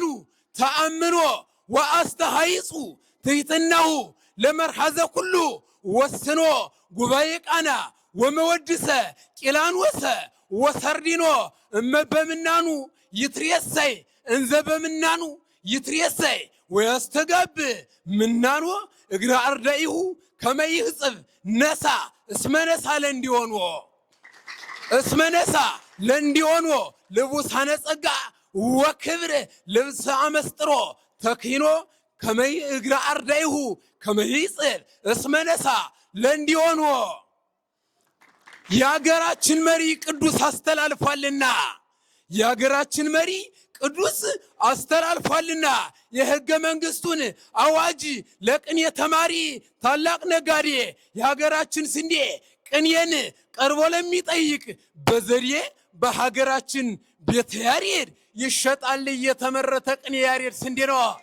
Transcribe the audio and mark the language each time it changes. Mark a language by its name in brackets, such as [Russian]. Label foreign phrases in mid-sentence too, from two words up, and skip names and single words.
[Geez] ተአምኖ ወአስተሃይጹ ትሕትናሁ ለመርሐዘ ኩሉ ወስኖ ጉባኤ ቃና ወመወድሰ ቂላንወሰ ወሰርዲኖ እመ በምናኑ ይትሬሰይ እንዘ በምናኑ ይትሬሰይ ወያስተጋብ ምናኖ እግረ አርዳኢሁ ከመይህጽብ ነሳ እስመነሳ ለእንዲሆንዎ ልቡሳነ ጸጋ ወክብር ልብሰ አመስጥሮ ተኪኖ ከመይ እግረ አርዳኢሁ ከመይጽብ እስመነሳ ለእንዲሆንዎ [Amharic] የሀገራችን መሪ ቅዱስ አስተላልፏልና የሀገራችን መሪ ቅዱስ አስተላልፏልና የሕገ መንግሥቱን አዋጅ ለቅኔ ተማሪ ታላቅ ነጋዴ የሀገራችን ስንዴ ቅኔን ቀርቦ ለሚጠይቅ በዘዴ በሀገራችን ቤተ ያሬድ ይሸጣል የተመረተ ቅኔ ያሬድ ስንዴ ነው።